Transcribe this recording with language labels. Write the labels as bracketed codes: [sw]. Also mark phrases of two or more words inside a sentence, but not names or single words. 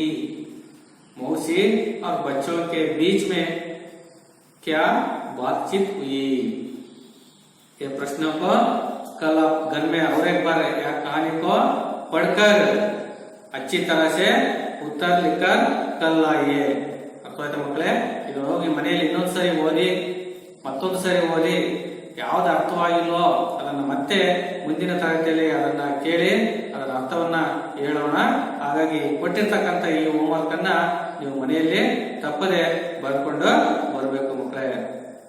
[hi] मौसी और बच्चों के बीच में क्या बातचीत हुई? ये प्रश्नों को कल आप घर में और एक बार कहानी को पढ़कर अच्छी तरह से उत्तर लिखकर कल लाइए. [kn] ಅರ್ಥವಾಯ್ತಾ ಮಕ್ಕಳೇ? ಇದು ಹೋಗಿ ಮನೆಯಲ್ಲಿ ಇನ್ನೊಂದು ಸರಿ ಓದಿ, ಮತ್ತೊಂದು ಸರಿ ಓದಿ, ಯಾವ್ದು ಅರ್ಥವಾಗಿಲ್ವೋ ಅದನ್ನ ಮತ್ತೆ ಮುಂದಿನ ತರಗತಿಯಲ್ಲಿ ಅದನ್ನ ಕೇಳಿ ಅದರ ಅರ್ಥವನ್ನ ಹೇಳೋಣ. ಹಾಗಾಗಿ ಕೊಟ್ಟಿರ್ತಕ್ಕಂಥ ಈ ಹೋಮ್ವರ್ಕ್ ಅನ್ನ ನೀವು ಮನೆಯಲ್ಲಿ ತಪ್ಪದೆ ಬರ್ಕೊಂಡು ಬರಬೇಕು ಮಕ್ಕಳೇ.